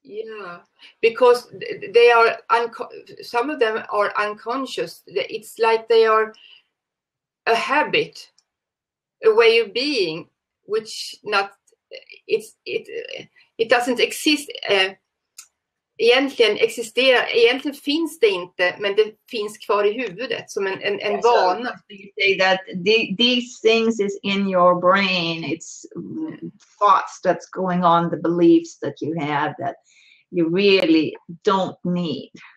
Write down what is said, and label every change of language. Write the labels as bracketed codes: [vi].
[en] Yeah, because they are some of them are unconscious. It's like they are a habit, a way of being, which it doesn't exist. [sv] Egentligen finns det inte, men det finns kvar i huvudet som en vana. [en] So you say that these things is in your brain. It's thoughts that's going on, the beliefs that you have that you really don't need.